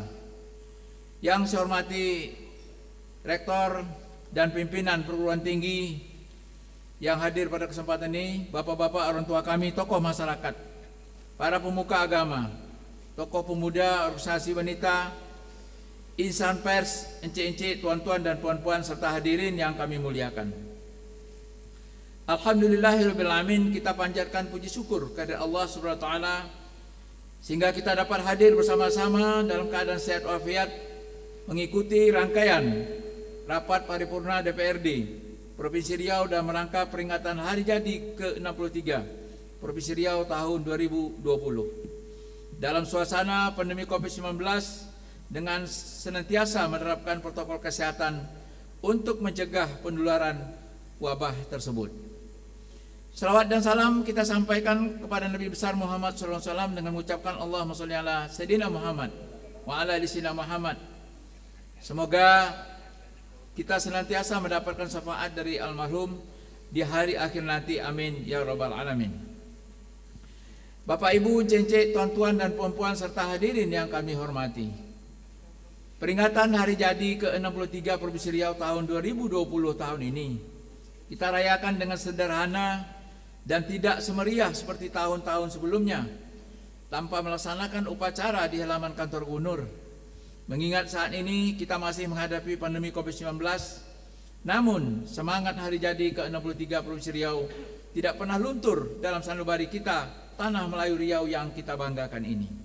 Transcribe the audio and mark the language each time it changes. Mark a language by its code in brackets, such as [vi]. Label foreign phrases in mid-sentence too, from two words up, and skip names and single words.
[id] yang saya hormati Rektor dan pimpinan perguruan tinggi yang hadir pada kesempatan ini, bapak-bapak, orang tua kami, tokoh masyarakat, para pemuka agama, tokoh pemuda, organisasi wanita, insan pers, encik-encik, tuan-tuan dan puan-puan, serta hadirin yang kami muliakan. [ar] الحمد لله رب العالمين, [id] kita panjatkan puji syukur kepada Allah [ar] سبحانه وتعالى [id] sehingga kita dapat hadir bersama-sama dalam keadaan sehat walafiat mengikuti rangkaian rapat paripurna DPRD Provinsi Riau dan merangka peringatan Hari Jadi ke-63 Provinsi Riau tahun 2020 dalam suasana pandemi COVID-19 dengan senantiasa menerapkan protokol kesehatan untuk mencegah penularan wabah tersebut. Salawat dan salam kita sampaikan kepada Nabi besar Muhammad SAW dengan mengucapkan [ar] اللهم صل على سيدنا محمد وعلى آل سيدنا محمد. [id] Semoga kita senantiasa mendapatkan syafaat dari almarhum di hari akhir nanti, [ar] آمين يا رب العالمين. [id] Bapak Ibu, encik-encik, tuan-tuan dan puan-puan serta hadirin yang kami hormati, Peringatan hari jadi ke-63 Provinsi Riau tahun 2020 tahun ini kita rayakan dengan sederhana dan tidak semeriah seperti tahun-tahun sebelumnya, tanpa melaksanakan upacara di halaman kantor gubernur. Mengingat saat ini kita masih menghadapi pandemi COVID-19, namun semangat hari jadi ke-63 Provinsi Riau tidak pernah luntur dalam sanubari kita, tanah Melayu Riau yang kita banggakan ini.